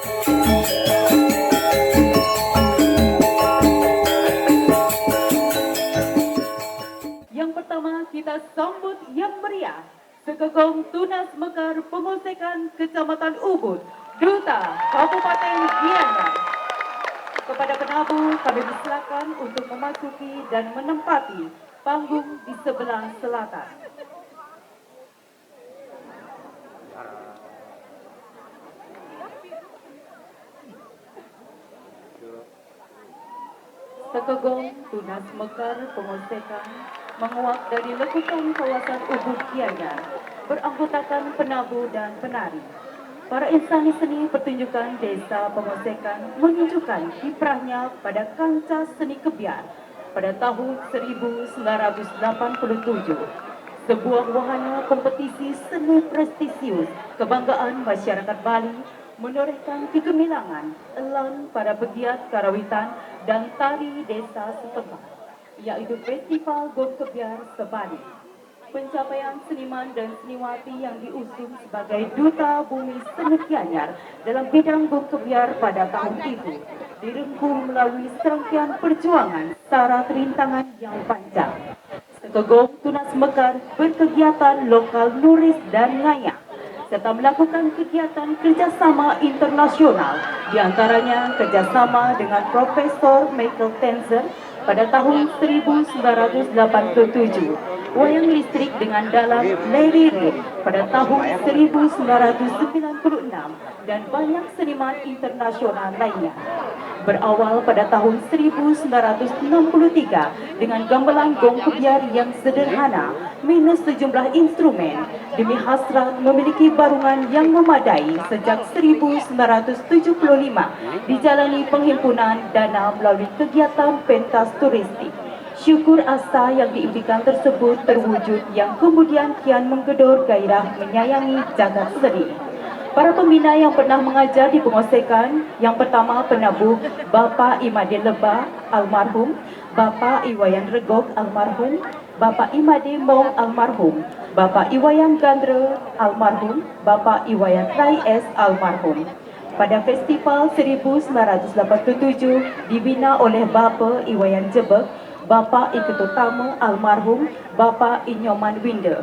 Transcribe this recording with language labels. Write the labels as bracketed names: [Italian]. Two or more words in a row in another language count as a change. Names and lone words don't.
[Indonesian] Yang pertama kita sambut yang meriah Sekegong Tunas Mekar Pengosekan Kecamatan Ubud, Duta Kabupaten Gianyar. Kepada penabuh kami persilakan untuk memasuki dan menempati panggung di sebelah selatan. Sekegong Tunas Mekar Pengosekan menguak dari lekukan kawasan Ubud Gianyar, beranggotakan penabuh dan penari. Para insani seni pertunjukan Desa Pengosekan menunjukkan kiprahnya pada kancah seni kebiar pada tahun 1987. Sebuah wahana kompetisi seni prestisius kebanggaan masyarakat Bali menorehkan kegemilangan elan para pegiat karawitan dan tari desa setempat, yaitu Festival Gong Kebiar Sebali. Pencapaian seniman dan seniwati yang diusung sebagai Duta Bumi Seni Gianyar dalam bidang Gong Kebiar pada tahun itu direngkuh melalui serangkaian perjuangan syarat rintangan yang panjang. Sekegong Tunas Mekar berkegiatan lokal nuris dan ngayak, serta melakukan kegiatan kerjasama internasional, diantaranya kerjasama dengan Profesor Michael Tenzer pada tahun 1987, wayang listrik dengan dalam Larry Reid pada tahun 1996, dan banyak seniman internasional lainnya. Berawal pada tahun 1963 dengan gamelan gong kebiar yang sederhana minus sejumlah instrumen demi hasrat memiliki barungan yang memadai sejak 1975 dijalani penghimpunan dana melalui kegiatan pentas turistik. Syukur asa yang diimpikan tersebut terwujud yang kemudian kian menggedor gairah menyayangi jagat seni. Para pembina yang pernah mengajar di Pengosekan, yang pertama penabuh Bapak Imade Lebah almarhum, Bapak Iwayan Regok almarhum, Bapak Imade Mong almarhum, Bapak Iwayan Gandra almarhum, Bapak Iwayan Rai S almarhum. Pada Festival 1987 dibina oleh Bapak Iwayan Jebek, Bapak Iketutama almarhum, Bapak Inyoman Winda.